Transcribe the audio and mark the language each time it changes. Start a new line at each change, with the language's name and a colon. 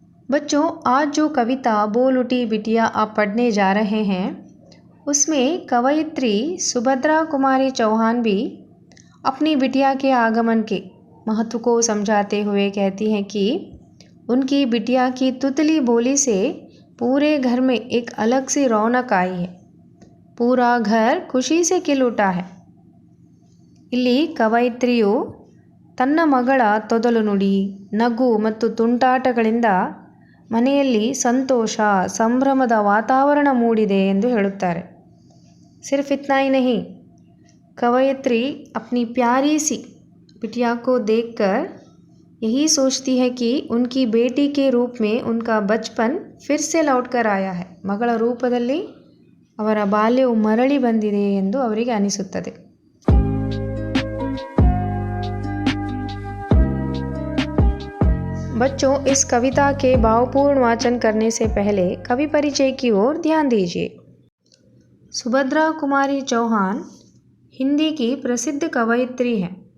Hindi: बच्चों, आज जो कविता बोल उठी बिटिया आप पढ़ने जा रहे हैं, उसमें कवयित्री सुभद्रा कुमारी चौहान भी अपनी बिटिया के आगमन के महत्व को समझाते हुए कहती हैं कि उनकी बिटिया की तुतली बोली से पूरे घर में एक अलग सी रौनक आई है। पूरा घर ಖುಷಿ से खिल उठा है।
Kannada: ಇಲ್ಲಿ ಕವಯಿತ್ರಿಯು ತನ್ನ ಮಗಳ ತೊದಲು ನುಡಿ, ನಗು ಮತ್ತು ತುಂಟಾಟಗಳಿಂದ ಮನೆಯಲ್ಲಿ ಸಂತೋಷ, ಸಂಭ್ರಮದ ವಾತಾವರಣ ಮೂಡಿದೆ ಎಂದು ಹೇಳುತ್ತಾರೆ।
Hindi: सिर्फ इतना ही नहीं, कवयित्री अपनी प्यारी सी बिटिया को देखकर यही सोचती है कि उनकी बेटी के रूप में उनका बचपन फिर से लौट कर आया है।
Kannada: ಮಗಳ ರೂಪದಲ್ಲಿ ಅವರ ಬಾಲ್ಯವು ಮರಳಿ ಬಂದಿದೆ ಎಂದು ಅವರಿಗೆ ಅನಿಸುತ್ತದೆ।
Hindi: बच्चों, इस कविता के भावपूर्ण वाचन करने से पहले कवि परिचय की ओर ध्यान दीजिए। सुभद्रा कुमारी चौहान हिंदी की प्रसिद्ध कवयित्री हैं।